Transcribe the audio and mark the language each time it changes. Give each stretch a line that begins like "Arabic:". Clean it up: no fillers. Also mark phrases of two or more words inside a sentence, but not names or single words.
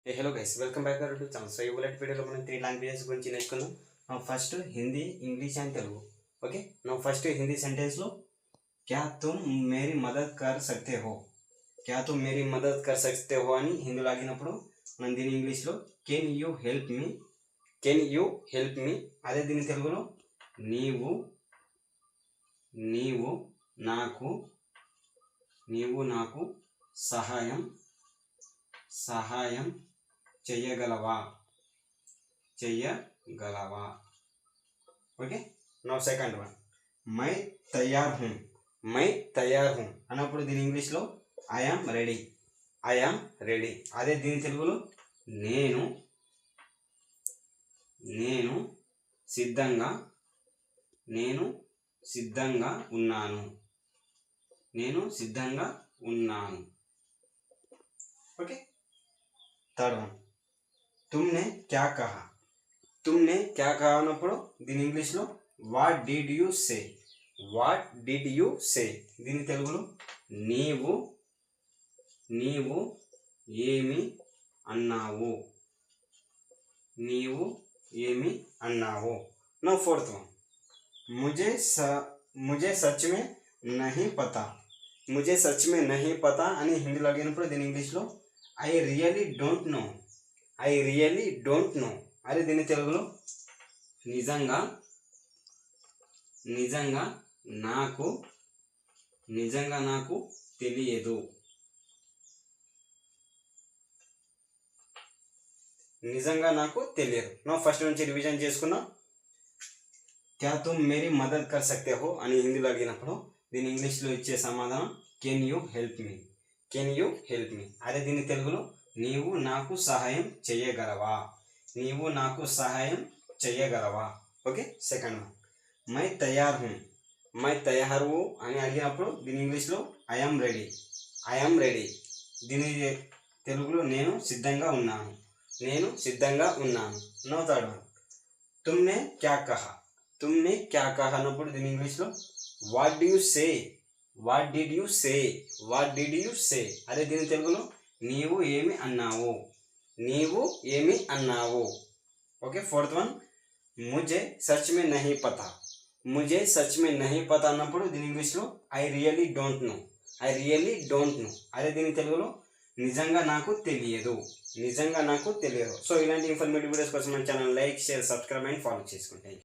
English: Hey, hello guys, welcome back to our channel. So, you will at video
Telugu: మనం 3 languages గురించి నేర్చుకుందాం.
English: Now first Hindi, English and Telugu. ఓకే, now first
Telugu: హిందీ సెంటెన్స్ లో
Hindi: क्या तुम मेरी मदद कर सकते हो, क्या तुम मेरी मदद कर सकते हो
Telugu: అని హిందీలో అడిగినప్పుడు మనం దీని ఇంగ్లీష్ లో
English: can you help me, can you help me.
Telugu: అదే దీని తెలుగులో నీవు నీవు నాకు నీవు నాకు సహాయం సహాయం చెయ్యగలవా చెయ్యగలవా.
English: okay, now second one
Hindi: मैं तैयार हूँ, मैं तैयार हूँ
Telugu: అన్నప్పుడు దీని ఇంగ్లీష్లో
English: I'm ready, I'm ready.
Telugu: అదే దీని తెలుగులో నేను నేను సిద్ధంగా నేను సిద్ధంగా ఉన్నాను, నేను సిద్ధంగా ఉన్నాను.
English: okay, third one
Hindi: तुमने क्या कहा, तुमने क्या कहा
Telugu: అన్నప్పుడు దీని ఇంగ్లీష్లో
English: what did you say, what did you say.
Telugu: దీని తెలుగులో నీవు నీవు ఏమి అన్నావు, నీవు ఏమి అన్నావు. నా
English: fourth one
Hindi: मुझे सच में नहीं पता, मुझे सच में नहीं पता
Telugu: అని హిందీలో అడిగినప్పుడు దీని ఇంగ్లీష్లో
English: I really don't know, I really don't know.
Telugu: అదే దీని తెలుగులో నిజంగా నిజంగా నాకు నిజంగా నాకు తెలియదు, నిజంగా నాకు తెలియదు. నా ఫస్ట్ నుంచి రివిజన్ చేసుకున్నాం.
Hindi: क्या तुम मेरी मदद कर सकते हो
Telugu: అని హిందీలో అడిగినప్పుడు దీని ఇంగ్లీష్లో ఇచ్చే సమాధానం
English: can you help me, can you help me.
Telugu: అదే దీని తెలుగులో నీవు నాకు సహాయం చెయ్యగలవా, నీవు నాకు సహాయం చెయ్యగలవా.
English: okay, second one
Hindi: मैं तैयार हूँ, मैं तैयार हूँ
Telugu: అని అడిగినప్పుడు దీని ఇంగ్లీష్లో
English: I'm ready, I'm ready.
Telugu: దీని తెలుగులో నేను సిద్ధంగా ఉన్నాను, నేను సిద్ధంగా ఉన్నాను.
English: no third one
Hindi: तुमने क्या कहा, तुमने क्या कहा
Telugu: అన్నప్పుడు దీని ఇంగ్లీష్లో
English: what di you say, what did you say, what did you say.
Telugu: అదే దీని తెలుగులో నీవు ఏమి అన్నావు, నీవు ఏమి అన్నావు.
English: okay, fourth one
Hindi: मुझे सच में नहीं पता, मुझे सच में नहीं पता
Telugu: అన్నప్పుడు దీని ఇంగ్లీష్లో
English: I really don't know, I really don't know.
Telugu: అదే దీని తెలుగులో నిజంగా నాకు తెలియదు, నిజంగా నాకు తెలియదు. సో ఇలాంటి
English: informative videos
Telugu: కోసం మన ఛానల్
English: like share subscribe and follow
Telugu: చేసుకుంటాయి.